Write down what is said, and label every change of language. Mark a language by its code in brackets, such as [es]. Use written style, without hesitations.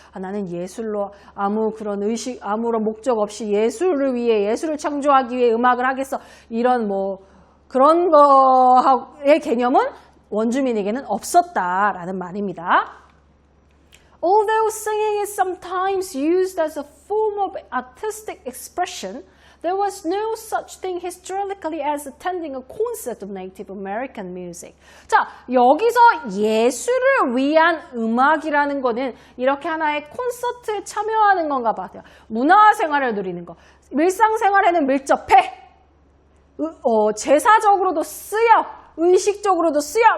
[ko] 나는 예술로 아무런 목적 없이 예술을 위해, 예술을 창조하기 위해 음악을 하겠어. 이런 그런 거의 개념은 원주민에게는 없었다라는 말입니다. [en] Although singing is sometimes used as a form of artistic expression, there was no such thing historically as attending a concert of Native American music. [ko] 자, 여기서 예술을 위한 음악이라는 거는 이렇게 하나의 콘서트에 참여하는 건가 봐요. 문화생활을 누리는 거. 일상생활에는 밀접해. 제사적으로도 쓰여. 의식적으로도 쓰여.